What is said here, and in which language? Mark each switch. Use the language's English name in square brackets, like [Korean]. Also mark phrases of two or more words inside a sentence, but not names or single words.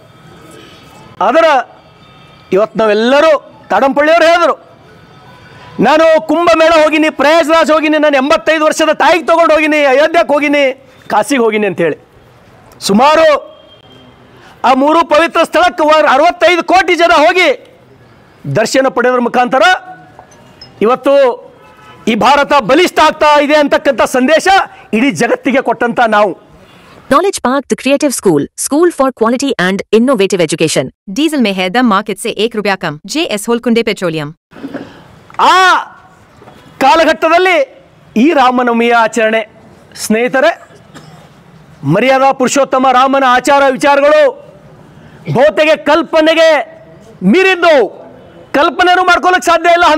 [Kannada] ಆದರೆ ಇವತ್ತು ನಾವೆಲ್ಲರೂ ತಾಡಂಪಳ್ಳಿಯವರು ಹೇಳಿದ್ರು, ನಾನು ಕುಂಭಮೇಳ ಹೋಗಿನಿ, ಪ್ರಯಾಗ್ರಾಜ್ ಹೋಗಿನಿ, ನಾನು 85 ವರ್ಷದ ತಾಯಿಗೆ ತೊಗೊಂಡು ಹೋಗಿನಿ, ಅಯೋಧ್ಯಕ್ಕೆ ಹೋಗಿನಿ, ಕಾಶಿಗೆ ಹೋಗಿನಿ ಅಂಥೇಳಿ. ಸುಮಾರು ಆ 3 ಪವಿತ್ರ ಸ್ಥಳಕ್ಕೆ 65 ಕೋಟಿ ಜನ ಹೋಗಿ ದರ್ಶನ ಪಡೆಯೋದ್ರ ಮುಖಾಂತರ ಇವತ್ತು ಈ ಭಾರತ ಬಲಿಷ್ಠ ಆಗ್ತಾ ಇದೆ ಅಂತಕ್ಕಂಥ ಸಂದೇಶ ಇಡೀ ಜಗತ್ತಿಗೆ ಕೊಟ್ಟಂತ ನಾವು. [English] Knowledge Park, the creative school for quality and innovative education. [Hindi] Diesel में है दम मार्केट से ₹1 कम. JS होलकुंडे पेट्रोलियम. [Kannada] ಆ ಕಾಲಘಟ್ಟದಲ್ಲಿ ಈ ರಾಮನವಮಿಯ ಆಚರಣೆ ಸ್ನೇಹಿತರೆ, ಮರ್ಯಾದಾ ಪುರುಷೋತ್ತಮ ರಾಮನ ಆಚಾರ ವಿಚಾರಗಳು ಬಹುತೇಕ ಕಲ್ಪನೆಗೆ ಮೀರಿದ್ದು, ಕಲ್ಪನೆನೂ ಮಾಡ್ಕೊಳ್ಳೋಕೆ ಸಾಧ್ಯ ಇಲ್ಲ.